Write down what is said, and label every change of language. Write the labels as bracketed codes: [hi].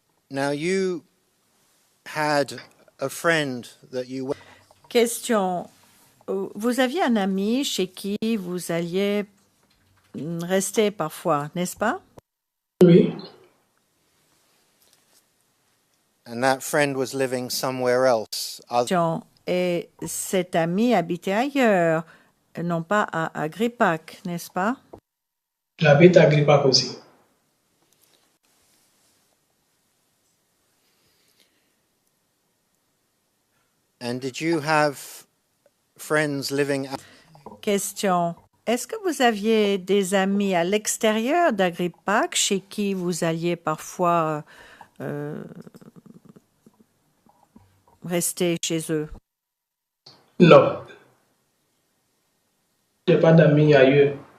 [en] now you had a friend that you went. [fr] Question. Vous aviez un ami chez qui vous alliez rester parfois, n'est-ce pas? Oui. [en] And that friend was living somewhere else. [fr] Et cet ami habitait ailleurs, non pas à Agripac, n'est-ce pas? J'habite à Agripac aussi. [en] And did you have friends living? [fr] Question. Est-ce que vous aviez des amis à l'extérieur d'Agripac chez qui vous alliez parfois rester chez eux? Non. Je n'ai pas d'amis ailleurs.